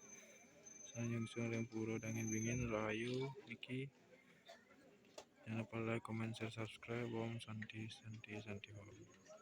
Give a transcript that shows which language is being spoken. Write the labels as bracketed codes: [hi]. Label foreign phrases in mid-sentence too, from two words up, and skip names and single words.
[ban] sanjang yang pura dangin bingin rahayu niki. [en] Jangan lupa like, comment, share, subscribe. [sa] Om Santi Santi Santi Om.